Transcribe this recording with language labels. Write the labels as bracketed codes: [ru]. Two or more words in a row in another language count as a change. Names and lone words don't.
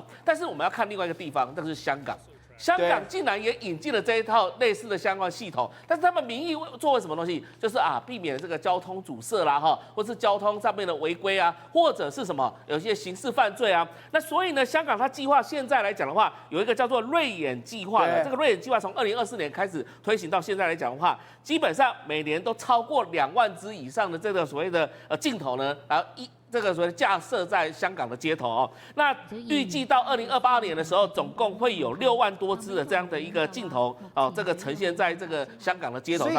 [zh] 但是我們要看另外一個地方，那就是香港。香港竟然也引進了這一套類似的相關系統，但是他們名義作為什麼東西？就是避免這個交通阻塞啦，或是交通上面的違規啊，或者是什麼有些刑事犯罪啊。那所以呢，香港它計劃現在來講的話，有一個叫做銳眼計劃的，這個銳眼計劃從2024年開始推行到現在來講的話，基本上每年都超過2萬支以上的這個所謂的鏡頭呢，然後這個所謂架設在香港的街頭哦，那預計到2028年的時候，總共會有6萬多支的這樣的一個鏡頭哦，這個呈現在這個香港的街頭上面。